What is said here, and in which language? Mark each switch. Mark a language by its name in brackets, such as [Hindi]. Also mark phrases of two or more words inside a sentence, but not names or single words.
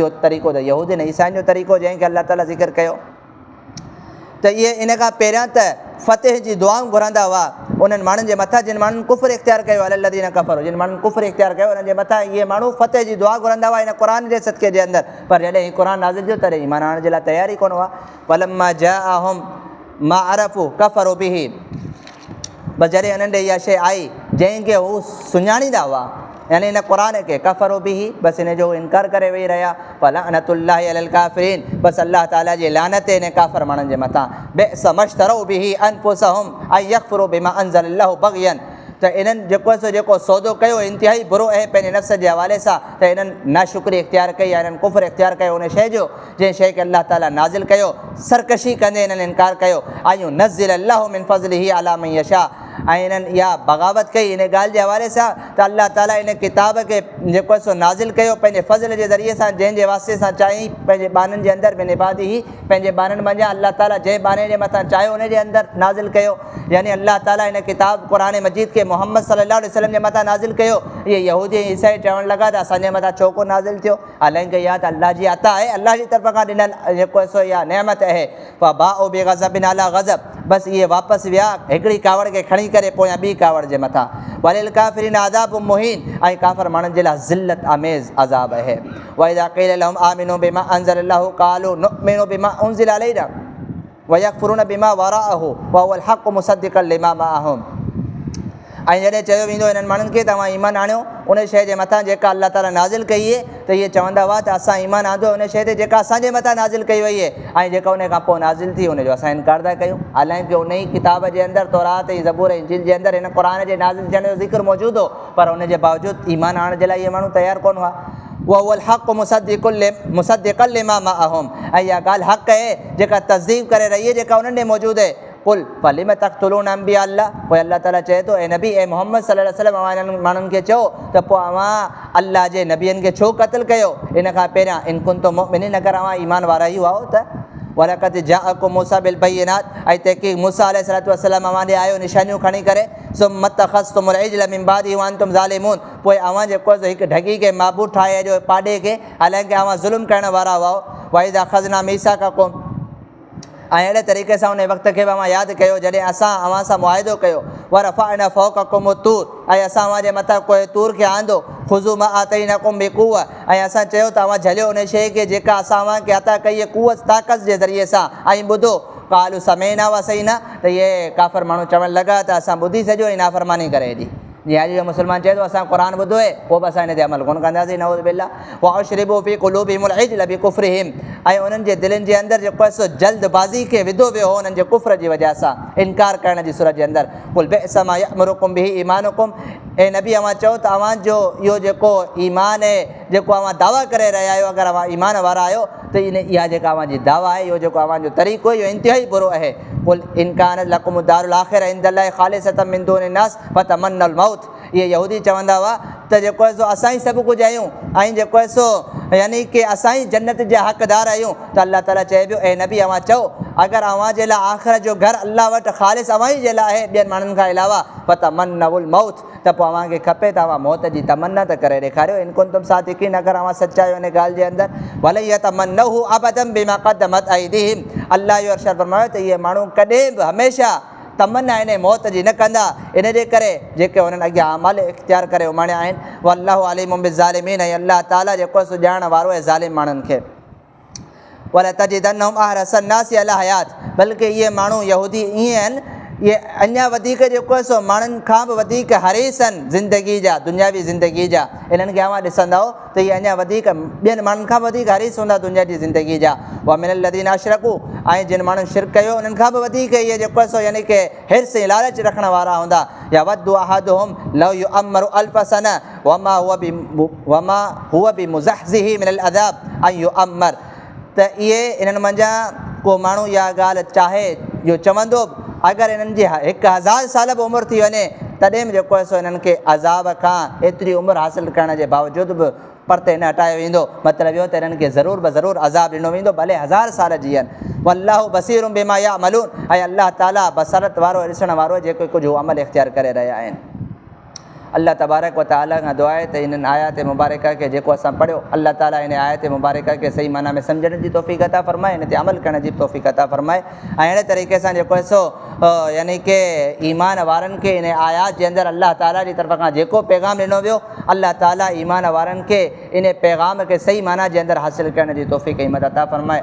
[Sindhi] इहो तरीक़ो त यहूदीन ईसाइन जो तरीक़ो जंहिंखे अल्लाह ताला ज़िक्र कयो त इहे इन खां पहिरियां त फ़तेह जी दुआऊं घुरंदा हुआ उन्हनि माण्हुनि जे मथां जिन माण्हुनि कुफ़्र इख़्तियार कयो, [Arabic] على الذين كفروا, [Sindhi] जिन माण्हुनि कुफ़्र इख़्तियार कयो उन्हनि जे मथां इहे माण्हू फ़तेह जी दुआ घुरंदा हुआ हिन क़ुरान जे सदक़े जे अंदरि। पर जॾहिं हीउ क़ुरान नाज़िल थियो तॾहिं ईमान आणण जे लाइ तयारु ई कोन हुआ। [Arabic] ولما جاءهم ما عرفوا كفروا به, [Sindhi] बसि जॾहिं उन्हनि ॾे इहा शइ आई जंहिंखे हू सुञाणींदा हुआ, यानी हिन क़ुरान खे [Arabic] كفروا به, [Sindhi] बसि हिन जो इनकार करे वेही रहिया। [Arabic] فلعنة الله على الكافرين, [Sindhi] बसि अल्लाह ताला जी लानत हिन काफ़िर माण्हुनि जे मथां। [Arabic] بئسما اشتروا به أنفسهم أن يكفروا بما أنزل الله بغيا, [Sindhi] त इन्हनि जेको सौदो कयो इंतिहाई बुरो आहे पंहिंजे नफ़्स जे हवाले सां, त इन्हनि नाशुक्री इख़्तियार कई या इन्हनि कुफ़्र इख़्तियार कयो उन शइ जो जंहिं शइ खे अल्लाह ताला नाज़िल कयो, सरकशी कंदे इन्हनि इनकार कयो। [Arabic] أن ينزل الله من فضله على من يشاء, [Sindhi] ऐं इन्हनि इहा बग़ावत कई इन ॻाल्हि जे हवाले सां त अल्लाह ताला इन किताब खे जेको आहे सो नाज़िल कयो पंहिंजे फ़ज़ल जे ज़रिए सां, जंहिंजे वास्ते सां चाही पंहिंजे बाननि जे अंदरि [Arabic] من عباده, [Sindhi] पंहिंजे बाननि मंझां अल्लाह ताला जंहिं बाने जे मथां चाहियो उन जे अंदरि नाज़िल कयो। यानी अल्लाह ताला इन किताब क़ुरान मजीद खे मोहम्मद [Arabic] صلى الله عليه وسلم [Sindhi] जे मथां नाज़िल कयो। इहे यहूदी ऐं ईसाई चवणु लॻा त असांजे मथां छो कोन नाज़िल थियो, हालांकि इहा त अल्लाह जी अता आहे, अल्लाह जी तरफ़ खां ॾिनल जेको आहे सो इहा नेमत आहे। [Arabic] فباءوا بغضب على غضب, [Sindhi] बसि इहे वापसि विया हिकिड़ी कावड़ खे खणी करे पोयां ॿी कावड़ जे मथां। [Arabic] وللكافرين عذاب مهين, [Sindhi] ऐं काफ़िर माण्हुनि जे लाइ ज़िल्लत आमेज़ अज़ाब आहे। [Arabic] وإذا قيل لهم آمنوا بما أنزل الله قالوا نؤمن بما أنزل علينا ويكفرون بما وراءه وهو الحق مصدقا لما معهم, [Sindhi] ऐं जॾहिं चयो वेंदो इन्हनि माण्हुनि खे तव्हां ईमान आणियो उन शइ जे मथां जेका अल्लाह ताला नाज़िल कई आहे, त इहे चवंदा हुआ त असां ईमान आंदो उन शइ ते जेका असांजे मथां नाज़िल कई वई आहे, ऐं जेका उन खां पोइ नाज़िल थी उनजो असां इनकार था कयूं। हालांकि उन ई किताब जे अंदरि तौरात ऐं ज़बूर ऐं इंजील जे अंदरि हिन क़ुरान जे नाज़िल थियण जो ज़िक्र मौजूदु हो, पर उनजे बावजूदि ईमान आणण जे लाइ इहे माण्हू तयारु कोन हुआ। [Arabic] وهو الحق مصدقا لما معهم, [Sindhi] ऐं इहा ॻाल्हि हक़ आहे जेका तस्दीक़ करे रही आहे जेका उन्हनि ॾे मौजूदु आहे। [Arabic] قل فلم تقتلون أنبياء الله, [Sindhi] पोइ अल्लाह ताला चए थो ऐं नबी ऐं मोहम्मद [Arabic] صلى الله عليه وسلم [Sindhi] इन्हनि माण्हुनि खे चओ त पोइ अव्हां अल्लाह जे नबियनि खे छो क़त्ल कयो इन खां पहिरियां, [Arabic] إن كنتم مؤمنين, [Sindhi] अगरि अव्हां ईमान वारा ई हुआ त। [Arabic] ولقد جاءكم موسى بالبينات, [Sindhi] ऐं तहक़ीक़ मूसा [Arabic] عليه الصلاة والسلام [Sindhi] अव्हां ॾे आयो निशानियूं खणी करे। [Arabic] ثم اتخذتم العجل من بعده وأنتم ظالمون, [Sindhi] पोइ अव्हां जेको आहे हिकु ढगी खे माबूद ठाहे जो पाॾे खे, हालांकि अव्हां ज़ुल्म करण वारा हुआ। [Arabic] وإذ أخذنا ميثاقكم, [Sindhi] ऐं अहिड़े तरीक़े सां उन वक़्त खे बि अव्हां यादि कयो जॾहिं असां अव्हां सां मुआहिदो कयो। [Arabic] ورفعنا فوقكم الطور, [Sindhi] ऐं असां अव्हां जे मथां कोई तूर खे आंदो। [Arabic] خذوا ما آتيناكم بقوة, [Sindhi] ऐं असां चयो त अव्हां झलियो उन शइ खे जेका असां अव्हांखे अता कई आहे कुवत ताक़त जे ज़रिए सां, ऐं ॿुधो। [Arabic] قالوا سمعنا وعصينا, [Sindhi] त इहे काफ़िर माण्हू चवणु लॻा त असां ॿुधी सॼो ऐं नाफ़रमानी करे हेॾी। जीअं अॼु जो मुस्लमान चए थो असां क़ुरान ॿुधो आहे पोइ बि असां हिन ते अमल कोन कंदासीं, [Arabic] نعوذ بالله. وأشربوا في قلوبهم العجل بكفرهم, [Sindhi] ऐं उन्हनि जे दिलनि जे अंदरि जेको आहे सो जल्दबाज़ी खे विधो वियो हो उन्हनि जे कुफ्र जी वजह सां, इनकार करण जी सूरत जे अंदरि। [Arabic] قل بئسما يأمركم به إيمانكم, [Sindhi] ए नबी अवां चओ त अवांजो इहो जेको ईमान आहे जेको अवां दावा करे रहिया आहियो अगरि अवां ईमान वारा आहियो त इहा जेका अवांजी दावा आहे इहो जेको अवांजो तरीक़ो आहे इहो इंतिहाई बुरो आहे। [Arabic] قل إن كانت لكم الدار الآخرة عند الله خالصة من دون الناس فتمنوا الموت. [Sindhi] इहे यहूदी चवंदा हुआ त जेको आहे सो असां ई सभु कुझु आहियूं ऐं जेको आहे सो यानी कि असां ई जन्नत जा हक़दार आहियूं। त अल्लाह ताला चए पियो ए नबी अवां चओ अगरि अवां जे लाइ आख़िरत जो घर अल्लाह वटि ख़ालिस अवां ई जे लाइ आहे ॿियनि माण्हुनि खां अलावा [Arabic] فتمنوا الموت [Sindhi] त पोइ अव्हांखे खपे त अवां मौत जी तमन्ना त करे ॾेखारियो। [Arabic] إن كنتم صادقين [Sindhi] अगरि अवां सचा आहियो इन ॻाल्हि जे अंदरि [Arabic] ولن يتمنوه أبدا بما قدمت أيديهم. [Sindhi] अल्लाह जो अर्शद फरमायो त इहे माण्हू कॾहिं बि हमेशह तमन्ना इन मौत जी न कंदा इन जे करे जेके हुननि अॻियां अमल इख़्तियार करे उमाणिया आहिनि। [Arabic] والله عليم بالظالمين [Sindhi] ऐं अल्लाह ताला जेको सो ॼाण वारो आहे ज़ालिम माण्हुनि खे। [Arabic] ولتجدنهم أحرص الناس على حياة [Sindhi] बल्कि इहे माण्हू यहूदी ईअं आहिनि इहे अञा वधीक जेको आहे सो माण्हुनि खां बि वधीक हरीस आहिनि ज़िंदगी जा दुनियावी ज़िंदगी जा। इन्हनि खे अवां ॾिसंदव त इहे अञा वधीक ॿियनि माण्हुनि खां वधीक हरीस हूंदा दुनिया जी ज़िंदगी जा। [Arabic] ومن الذين أشركوا [Sindhi] ऐं जिन माण्हुनि शिरक कयो उन्हनि खां बि वधीक इहे जेको आहे सो यानी कि हिर्स ऐं लालच रखण वारा हूंदा। [Arabic] يود أحدهم لو يعمر ألف سنة وما هو بمزحزحه من العذاب أن يعمر. [Sindhi] त इहे इन्हनि मंझां को माण्हू इहा ॻाल्हि चाहे जो चवंदो अगरि इन्हनि जी 1000 साल बि उमिरि थी वञे तॾहिं बि जेको आहे सो इन्हनि खे अज़ाब खां एतिरी उमिरि हासिलु करण जे बावजूदि बि परते न हटायो वेंदो। मतिलबु इहो त इन्हनि खे ज़रूर बि ज़रूर अज़ाब ॾिनो वेंदो भले 1000 साल जीअनि। [Arabic] والله بصير بما يعملون [Sindhi] ऐं अल्लाह ताला बसरत वारो ॾिसण वारो जेको कुझु अमल इख़्तियार करे रहिया आहिनि। अल्लाह तबारक व तआला खां दुआ आहे त इन्हनि आयात मुबारक खे जेको असां पढ़ियो अल्लाह ताला इन आयत मुबारक खे सही माना में सम्झण जी तौफ़ीक़ अता फ़रमाए इन ते अमल करण जी तौफ़ीक़ अता फ़रमाए ऐं अहिड़े तरीक़े सां जेको आहे सो यानी कि ईमान वारनि खे इन आयात जे अंदरि अल्लाह ताला जी तरफ़ खां जेको पैगाम ॾिनो वियो अल्लाह ताला ईमान वारनि खे इन पैगाम खे सही माना जे अंदरि हासिलु करण जी तौफ़ीक़ हिमत अता फ़रमाए।